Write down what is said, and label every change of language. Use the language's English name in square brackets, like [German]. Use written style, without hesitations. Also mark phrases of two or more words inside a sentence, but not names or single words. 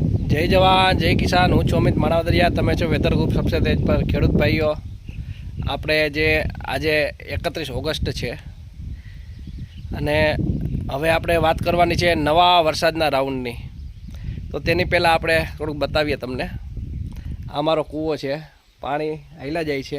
[Hindi] जय जवान जय किसान। [Gujarati] હું અમિત માણાવદરિયા, તમે છો વેધર ગ્રુપ [Hindi] सबसे तेज पर। [Gujarati] ખેડૂત ભાઈઓ, આપણે જે આજે 31 ઓગસ્ટ છે અને હવે આપણે વાત કરવાની છે નવા વરસાદના રાઉન્ડની। તો તેની પહેલાં આપણે થોડુંક બતાવીએ તમને। આ મારો કૂવો છે, પાણી હાલ્યા જાય છે।